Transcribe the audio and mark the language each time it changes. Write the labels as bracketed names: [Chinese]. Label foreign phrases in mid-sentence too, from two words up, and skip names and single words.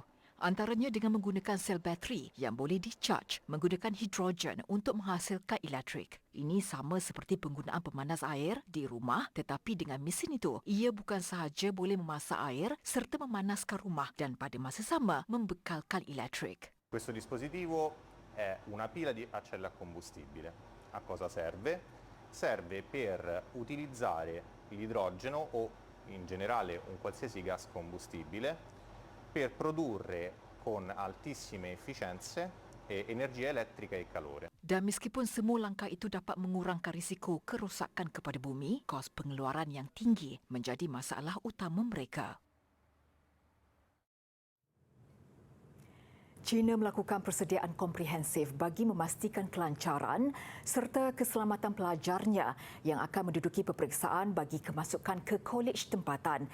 [Malay] Antaranya dengan menggunakan sel bateri yang boleh di-charge menggunakan hidrogen untuk menghasilkan elektrik. Ini sama seperti penggunaan pemanas air di rumah, tetapi dengan mesin itu, ia bukan sahaja boleh memasak air serta memanaskan rumah dan pada masa sama membekalkan elektrik. [Italian] Questo dispositivo è una pila di a cella a combustibile. A cosa serve? Serve per utilizzare l'idrogeno o in generale un qualsiasi gas combustibile per produrre con altissime efficienze energia elettrica e calore. [Malay] Dan meskipun semua langkah itu dapat mengurangkan risiko kerosakan kepada bumi, kos pengeluaran yang tinggi menjadi masalah utama mereka. China melakukan persediaan komprehensif bagi memastikan kelancaran serta keselamatan pelajarnya yang akan menduduki peperiksaan bagi kemasukan ke kolej tempatan.